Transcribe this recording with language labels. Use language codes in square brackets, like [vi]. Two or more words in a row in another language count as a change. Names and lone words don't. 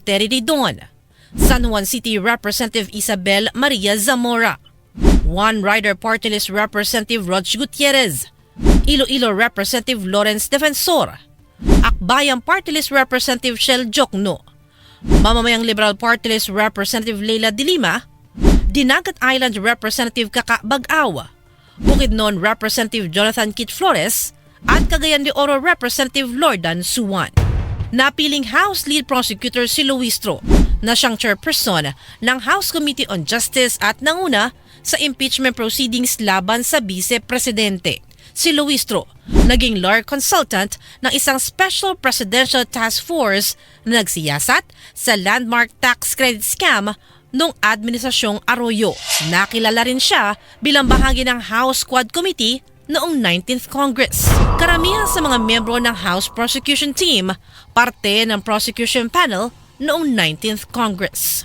[tl] Terry Didon, San Juan City Representative Isabel Maria Zamora, One Rider Party List Representative Rodge Gutierrez, Iloilo Representative Lawrence Defensor, Akbayang Party List Representative Shell Jokno, Mamamayang Liberal Party List Representative Leila de Lima, Dinagat Island Representative Kaka Bag-aw, Bukidnon Representative Jonathan Kit Flores, at Cagayan de Oro Representative Lordan Suwan. Napiling [en] House Lead Prosecutor [tl] si Luistro na siyang chairperson ng House Committee on Justice at nanguna sa [en] impeachment proceedings [tl] laban sa Vice-Presidente. Si Luistro, naging [en] lawyer consultant [tl] ng isang Special Presidential Task Force na nagsiyasat sa [en] landmark tax credit scam [tl] noong Administrasyong Arroyo. Nakilala rin siya bilang bahagi ng House Quad Committee noong 19th Congress. Karamihan sa mga miyembro ng House Prosecution Team, parte ng Prosecution Panel noong 19th Congress.